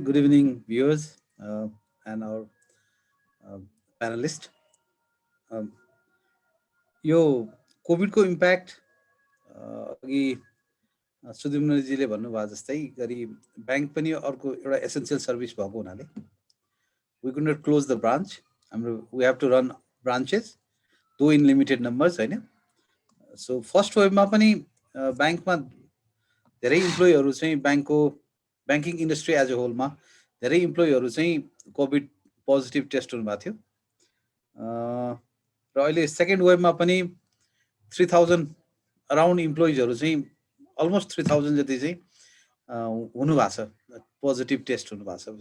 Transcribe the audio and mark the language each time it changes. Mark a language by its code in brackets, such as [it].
[en] Good evening, viewers and our panelists. [ne] यो covid को impact अघि सुदिम्नजीले भन्नुभयो जस्तै गरी बैंक पनि अर्को एउटा एसेन्शियल सर्भिस भएको हुनाले we could not close the branch. [en] हाम्रो we have to run branches though in limited numbers हैन। [ne] सो फर्स्ट वेभमा पनि बैंकमा धेरै इम्प्लोइहरू चाहिँ बैंकिङ इन्डस्ट्री एज अ होलमा धेरै इम्प्लोइहरू चाहिँ कोभिड पोजिटिभ टेस्ट हुनुभएको थियो। र अहिले सेकेन्ड वेभमा पनि 3000 अराउन्ड इम्प्लोइजहरू चाहिँ अलमोस्ट 3000 जति चाहिँ हुनु भएको छ, पोजिटिभ टेस्ट हुनु भएको छ।